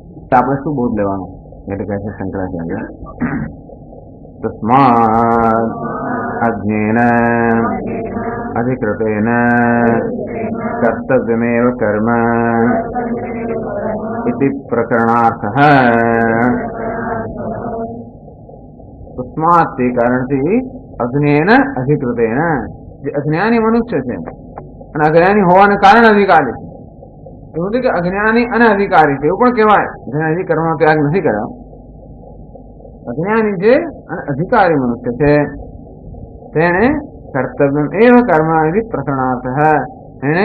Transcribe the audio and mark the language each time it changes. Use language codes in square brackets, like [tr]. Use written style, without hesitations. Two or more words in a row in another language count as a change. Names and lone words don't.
[gu] આપણે શું બોધ લેવાનું એટલે કહે છે શંકરાચાર્ય [sa] તસ્માદ અજ્ઞેન અધિકૃતેન કર્તવ્યમેવ કર્મ इति प्रकरणार्थः तस्मात् [gu] તે કારણથી [sa] અજ્ઞેન અધિકૃતેન [gu] જે અજ્ઞાની મનુષ્ય છે અને અજ્ઞાની હોવાને કારણે અધિકારી છે એવું નથી કે અજ્ઞાની અને અધિકારી છે એવું પણ કહેવાય જેને હજી કર્મનો ત્યાગ નથી કર્યો અજ્ઞાની જે અને અધિકારી મનુષ્ય છે તેને [sa] કર્તવ્યમ એવ કર્મ ઇતિ પ્રકરણાર્થ [gu] એને